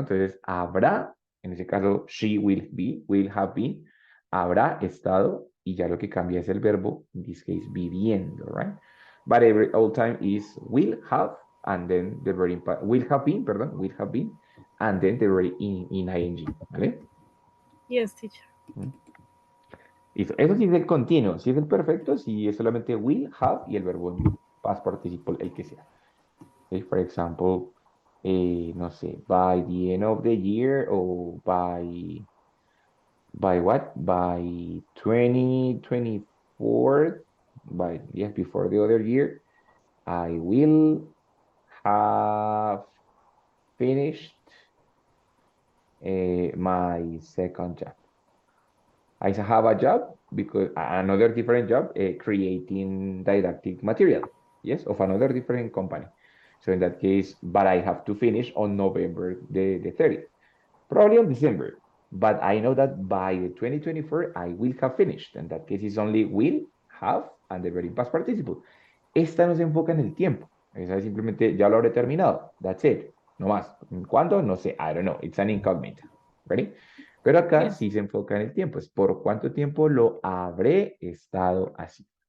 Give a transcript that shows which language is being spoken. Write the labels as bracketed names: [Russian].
[Spanish] Entonces, habrá, en ese caso, [English] she will have been, [Spanish] habrá estado, y ya lo que cambia es el verbo, [English] in this case, [Spanish] viviendo, right? [English] But all time is will have, and then the verb will have been, perdón, will have been, and then the verb in ing, ¿vale? Yes, teacher. [Spanish] ¿Mm? Listo. Eso sí es el continuo. Si es el perfecto, si es solamente will, have y el verbo en past participle, el que sea. [English] Okay, for example, [Spanish] no sé, [English] by the end of the year o by what? By 2024, by, yes, before the other year, I will have finished my second job. I have a job because another different job creating didactic material, yes, of another different company. So in that case, but I have to finish on November the 30th, probably on December. But I know that by the 2024, I will have finished. In that case, it's only will, have, and the very past participle. [Spanish] Esta no se enfoca en el tiempo. Esa es simplemente, ya lo habré terminado. [English] That's it. [Spanish] No más. ¿Cuándo? No sé. [English] I don't know. It's an incógnita. Ready? [Spanish] Pero acá [English] Yes. [Spanish] sí se enfoca en el tiempo. Es por cuánto tiempo lo habré estado así.